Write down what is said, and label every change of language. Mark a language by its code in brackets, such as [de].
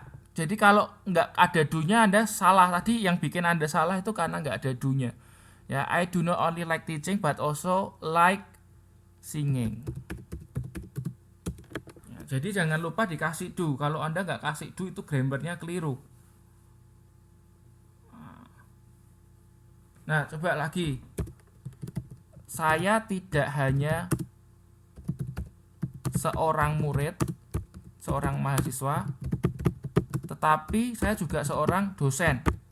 [id] Jadi kalau nggak ada do-nya Anda salah. Tadi yang bikin Anda salah itu karena nggak ada do-nya. Ya, [en] I do not only like teaching but also like singing. [id] Ya, jadi jangan lupa dikasih do. Kalau Anda nggak kasih do itu grammarnya keliru. Nah, coba lagi. Saya tidak hanya seorang murid, seorang mahasiswa, tetapi saya juga seorang dosen.